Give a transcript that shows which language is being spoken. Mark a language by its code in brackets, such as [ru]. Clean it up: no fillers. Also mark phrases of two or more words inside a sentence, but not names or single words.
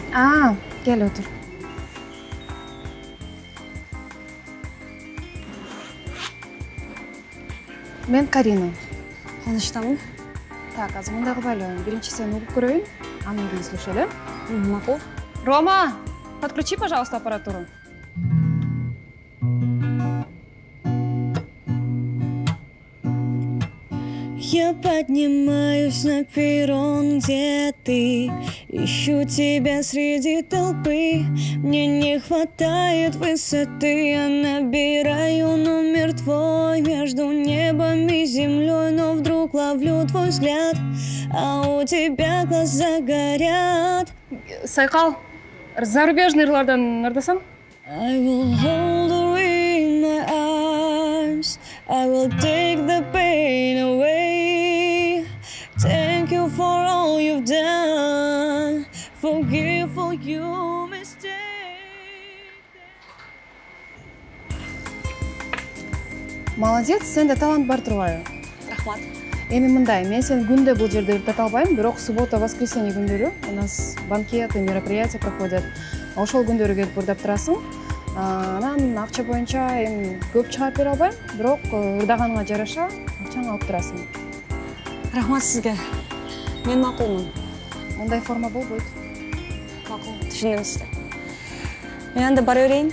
[ky] Кел отур. Мен Карина. Таныштамын. Так, азыр мындай кылайлы. Биринчи сени угуп көрөйүн, анан кийин сүйлөшөлү. Макул. [ru] Рома, подключи, пожалуйста, аппаратуру. Я поднимаюсь на перрон, где ты. Ищу тебя среди толпы. Мне не хватает высоты. Я набираю номер твой между небом и землей. Но вдруг ловлю твой взгляд, а у тебя глаза горят. [ky] Сайкал, зарубежныйлардан ырдасаң? [en] I will hold her in my arms. I will take the pain away. Thank you for all you've done. Forgive for your mistake. [ky] Молодец, сенде талант бар турбайбы? Рахмат. Эми мындай, мен сени күндө бул жерде ырдата албайм, бирок [ru] суббота, воскресенье [ky] күндөрү [ru] у нас банкеты, мероприятия проходят. [ky] Ошол күндөрү келип ырдап турасың. Анан акча боюнча эми көп чыгарып бере албайм, бирок ырдаганыңа жараша акчаңы алып турасың. Рахмат сизге. Мен макулмун. Мындай форма болбойт. Макул, түшүндүм сизди. Мен анда бара берейин.